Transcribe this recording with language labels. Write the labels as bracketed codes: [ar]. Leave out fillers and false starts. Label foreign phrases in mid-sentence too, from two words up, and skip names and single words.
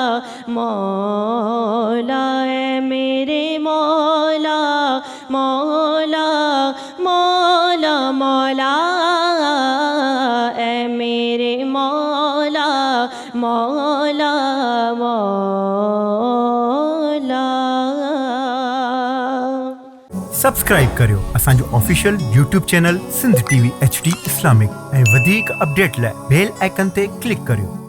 [ur] مولا اے میرے مولا مولا مولا مولا اے میرے مولا مولا مولا [sd] سبسکرائب करियो असांजो [en] official YouTube channel [sd] सिंध TV HD इस्लामिक ऐं वधीक अपडेट लाइ [en] bell icon [sd] ते क्लिक करियो।